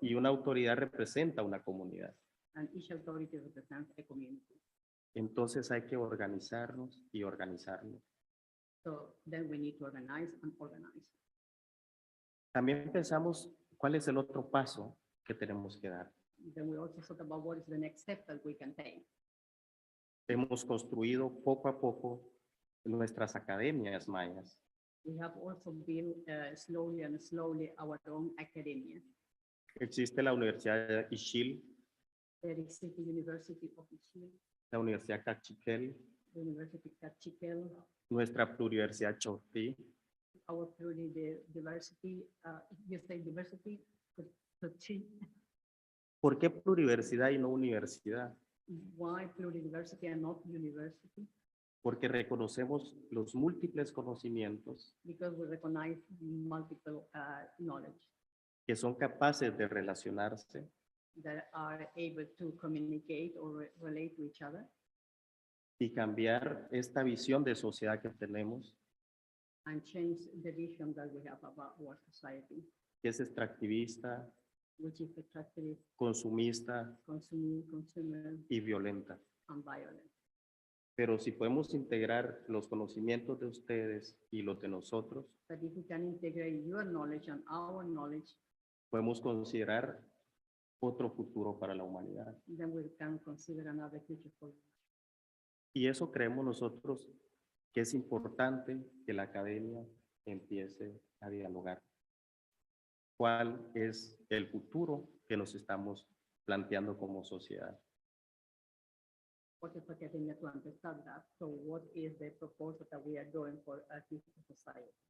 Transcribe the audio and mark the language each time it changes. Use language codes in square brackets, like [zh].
[es] y una autoridad representa una comunidad. [en] and each authority represents a community. [es] Entonces hay que organizarnos y organizarnos. [en] So then we need to organize and organize. [es] También pensamos cuál es el otro paso que tenemos que dar. [en] Then we also thought about what is the next step that we can take. [es] Hemos construido poco a poco nuestras academias mayas. [en] We have also built slowly and slowly our own academia. [es] Existe la Universidad de Ixil, [en] There is the University of Chile, [es] la Universidad Cachiquel, [en] the University of Cachiquel, [es] nuestra Pluriversidad Chortí, [en] our pluridiversity, you say diversity, [es] ¿Por qué pluriversidad y no universidad? [en] why pluridiversity and not university? [es] Porque reconocemos los múltiples conocimientos [en] Because we recognize multiple knowledge [es] que son capaces de relacionarse [en] that are able to communicate or relate to each other [es] y cambiar esta visión de sociedad que tenemos, [en] and change the vision that we have about our society, [es] que es extractivista, [en] which is extractive, [es] consumista [en] consumer, [es] y violenta. [en] and violent. [es] Pero si podemos integrar los conocimientos de ustedes y los de nosotros, [en] But if we can integrate your knowledge and our knowledge, [es] podemos considerar otro futuro para la humanidad. [en] then we can consider another future for you. [es] Y eso creemos nosotros que es importante que la academia empiece a dialogar. ¿Cuál es el futuro que nos estamos planteando como sociedad? [en] What is academia to understand that? So what is the proposal that we are doing for a future society?